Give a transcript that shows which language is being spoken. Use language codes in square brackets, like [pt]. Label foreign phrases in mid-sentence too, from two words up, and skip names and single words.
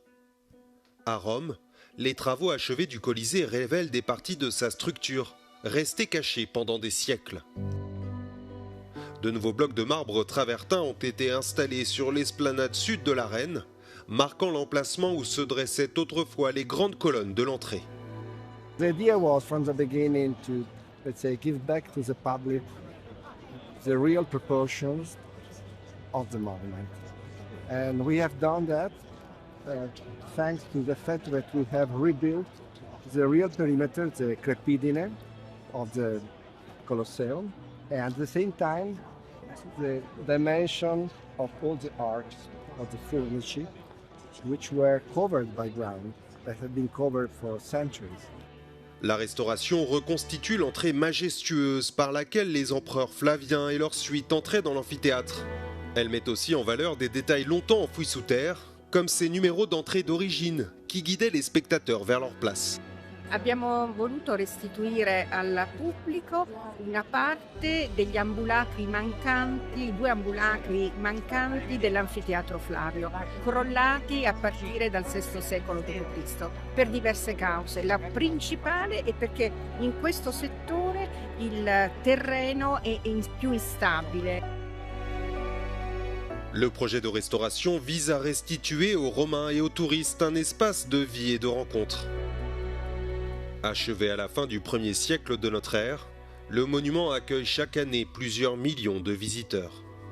[fr] À Rome, les travaux achevés du Colisée révèlent des parties de sa structure, restées cachées pendant des siècles. De nouveaux blocs de marbre travertin ont été installés sur l'esplanade sud de l'arène, marquant l'emplacement où se dressaient autrefois les grandes colonnes de l'entrée. [en] The idea was from the beginning to, let's say, give back to the public the real proportions of the monument. And we have done that thanks to the fact that we have rebuilt the real perimeter, the crepidine of the Colosseum, and at the same time, the dimension of all the arcs of the furniture, which were covered by ground, that had been covered for centuries. [fr] La restauration reconstitue l'entrée majestueuse par laquelle les empereurs Flavien et leur suite entraient dans l'amphithéâtre. Elle met aussi en valeur des détails longtemps enfouis sous terre, comme ces numéros d'entrée d'origine qui guidaient les spectateurs vers leur place. [it] Abbiamo voluto restituire al pubblico una parte degli ambulacri mancanti, 2 ambulacri mancanti dell'anfiteatro Flavio, crollati a partire dal VI secolo d.C. per diverse cause. La principale è perché in questo settore il terreno è più instabile. [fr] Le projet de restauration vise à restituer aux Romains et aux touristes un espace de vie et de rencontre. Achevé à la fin du 1er siècle de notre ère, le monument accueille chaque année plusieurs millions de visiteurs.